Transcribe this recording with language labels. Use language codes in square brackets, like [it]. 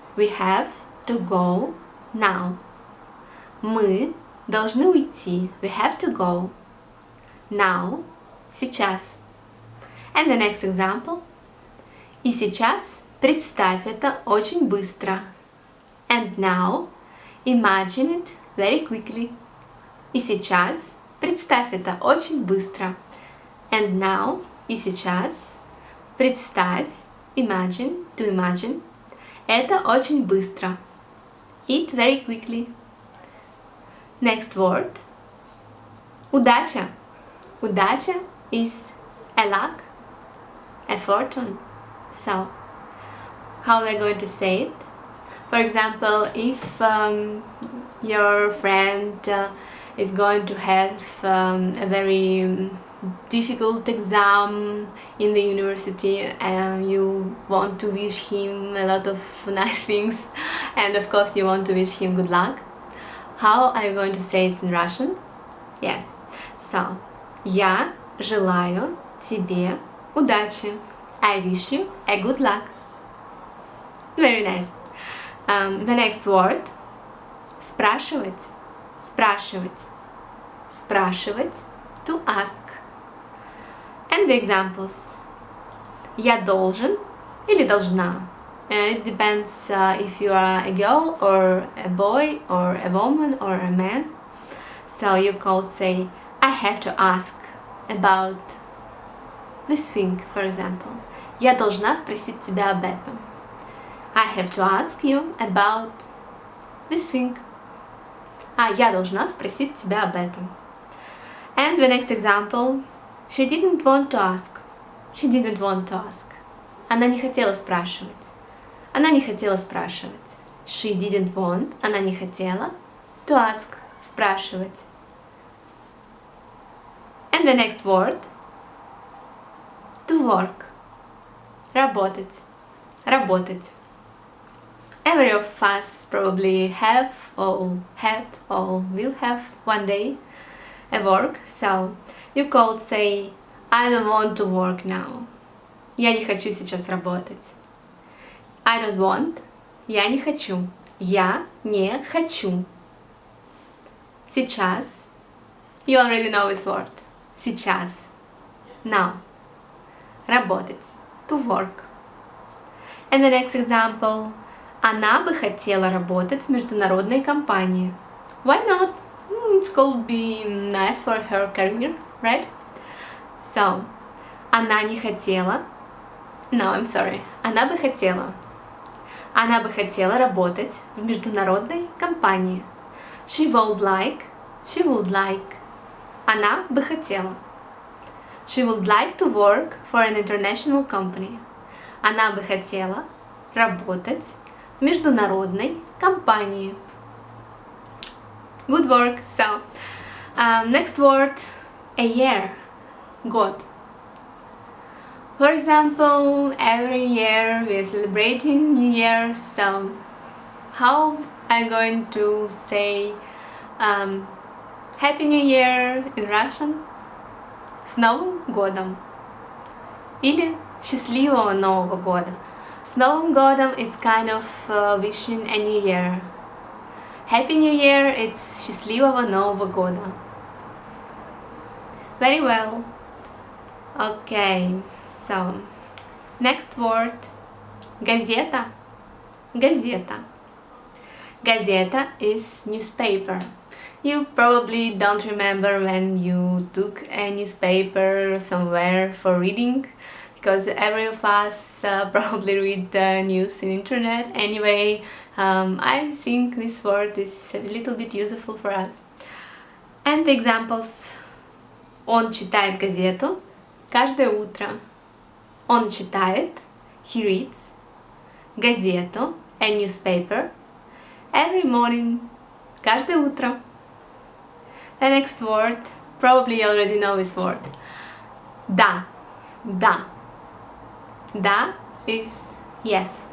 [en] We have to go now. [ru] Мы должны уйти. [en] We have to go. Now. [ru] Сейчас. [en] And the next example. [ru] И сейчас представь это очень быстро. [en] And now. Imagine it very quickly. [ru] И сейчас представь это очень быстро. [en] And now. [ru] И сейчас [en] Представь, imagine, to imagine. [ru] Это очень быстро. [en] Eat very quickly. Next word. Удача. Удача is a luck, a fortune. So, how are we going to say it? For example, if your friend is going to have a very difficult exam in the university and you want to wish him a lot of nice things and of course you want to wish him good luck, how are you going to say it in Russian? Yes. [ru] So, я желаю тебе удачи. [en] I wish you a good luck. Very nice. The next word. Спрашивать. Спрашивать. Спрашивать. To ask. And the examples. [ru] Я должен или должна. [en] It depends if you are a girl or a boy or a woman or a man. So you could say, I have to ask about this thing, for example. [ru] Я должна спросить тебя об этом. [en] I have to ask you about this thing. [ru] Я должна спросить тебя об этом. [en] And the next example. She didn't want to ask. She didn't want to ask. [ru] Она не хотела спрашивать. Она не хотела спрашивать. [en] She didn't want. [ru] Она не хотела. [en] To ask. Спрашивать. And the next word. To work. Работать. Работать. Every of us probably have or had or will have one day a work. So you could say, I don't want to work now. [ru] Я не хочу сейчас работать. [en] I don't want. [ru] Я не хочу. Я не хочу. Сейчас. [en] You already know this word. Сейчас. Now. Работать. To work. And the next example. [ru] Она бы хотела работать в международной компании. [en] Why not? It could be nice for her career, right? [ru] So, она не хотела. [en] No, I'm sorry. [ru] Она бы хотела. Она бы хотела работать в международной компании. [en] She would like. She would like. [ru] Она бы хотела. [en] She would like to work for an international company. [ru] Она бы хотела работать в международной компании. [en] Good work. So, next word, a year. Год. For example, every year we are celebrating New Year. So, how I'm going to say Happy New Year in Russian? [ru] С Новым годом. Или счастливого Нового года. С Новым годом [en] it's kind of wishing a new year. Happy New Year, it's [ru] счастливого Нового года. [en] Very well. Okay, so next word. Газета. Газета. Газета is newspaper. You probably don't remember when you took a newspaper somewhere for reading, because every of us probably read the news in internet. Anyway, I think this word is a little bit useful for us. And the examples. [ru] Он читает газету каждое утро. Он читает, [en] he reads, газету, a newspaper, every morning, [ru] каждое утро. [en] The next word, probably you already know this word. Да, да. Da is yes.